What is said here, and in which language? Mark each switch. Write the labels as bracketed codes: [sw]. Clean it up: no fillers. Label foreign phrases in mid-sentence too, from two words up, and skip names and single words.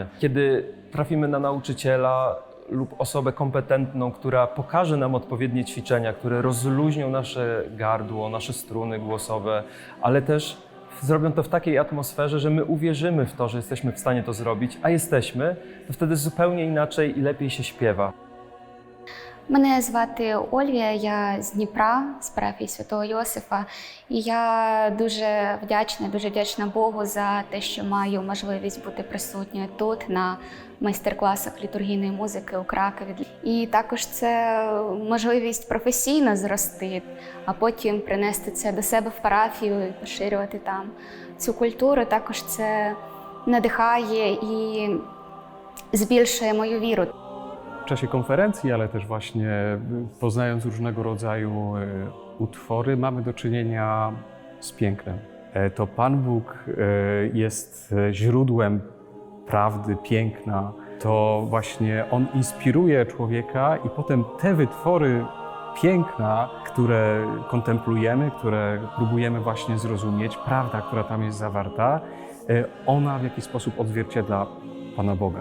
[pl] Kiedy trafimy na nauczyciela lub osobę kompetentną, która pokaże nam odpowiednie ćwiczenia, które rozluźnią nasze gardło, nasze struny głosowe, ale też zrobią to w takiej atmosferze, że my uwierzymy w to, że jesteśmy w stanie to zrobić, a jesteśmy, to wtedy zupełnie inaczej i lepiej się śpiewa. [uk] Мене звати Ольвія, я з Дніпра, з парафії Святого Йосифа. І я дуже вдячна Богу за те, що маю можливість бути присутньою тут на майстер-класах літургійної музики у Кракові. І також це можливість професійно зрости, а потім принести це до себе в парафію і поширювати там цю культуру. Також це надихає і збільшує мою віру. [pl] W czasie konferencji, ale też właśnie poznając różnego rodzaju utwory, mamy do czynienia z pięknem. To Pan Bóg jest źródłem prawdy, piękna. To właśnie On inspiruje człowieka i potem te wytwory piękna, które kontemplujemy, które próbujemy właśnie zrozumieć, prawda, która tam jest zawarta, ona w jakiś sposób odzwierciedla Pana Boga.